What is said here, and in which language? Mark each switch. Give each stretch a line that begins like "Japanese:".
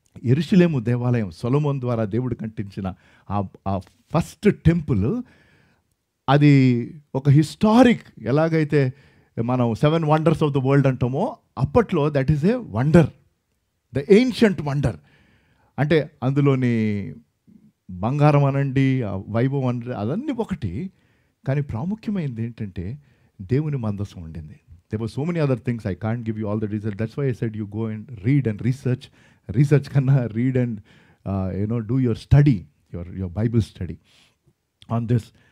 Telugu: యెరూషలేము దేవాలయం సొలొమోను ద్వారా దేవుడు కట్టించిన ఆ
English: first temple,
Telugu: అది ఒక
English: historic,
Telugu: ఎలాగైతే మనం
English: 7 wonders of the world
Telugu: అంటామో అప్పట్లో
English: That is a wonder, the ancient wonder.
Telugu: అంటే అందులోని బంగారం అనండి, వైభవం అనండి, అదన్నీ ఒకటి. కానీ ప్రాముఖ్యమైనది ఏంటంటే దేవుని మందసం ఉండింది.
English: There were so many other things, I can't give you all the details. That's why I said you go and read and research
Telugu: కన్నా
English: read and do your study your Bible study on this.